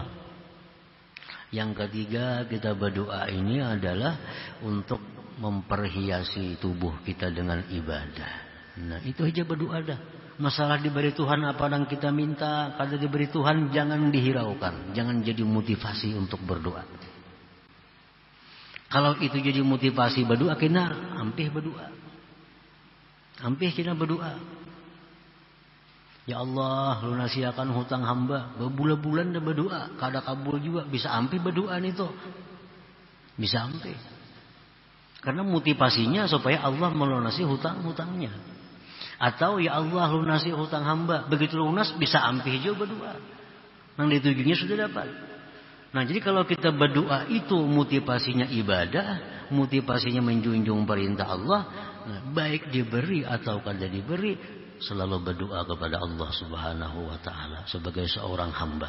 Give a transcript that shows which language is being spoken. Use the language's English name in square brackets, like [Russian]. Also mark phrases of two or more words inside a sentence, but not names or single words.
[Indonesian] Yang ketiga kita berdoa ini adalah untuk memperhiasi tubuh kita dengan ibadah. Nah, itu aja berdoa dah. Masalah diberi Tuhan apa yang kita minta, kalau diberi Tuhan jangan dihiraukan, jangan jadi motivasi untuk berdoa. Kalau itu jadi motivasi berdoa, kena ampih berdoa. Ampih kena berdoa. Ya Allah, lunasiakan hutang hamba. Berbulan-bulan dah berdoa, kada kabul juga. Bisa ampih berdoa itu. Bisa ampih. Karena motivasinya supaya Allah melunasi hutang-hutangnya. Atau ya Allah lunasi hutang hamba. Begitu lunas bisa ampih juga berdoa. Yang ditujunya sudah dapat. Nah jadi kalau kita berdoa itu motivasinya ibadah, motivasinya menjunjung perintah Allah, nah, baik diberi atau kada diberi, selalu berdoa kepada Allah [Arabic] سبحانه وتعالى [Indonesian] sebagai seorang hamba.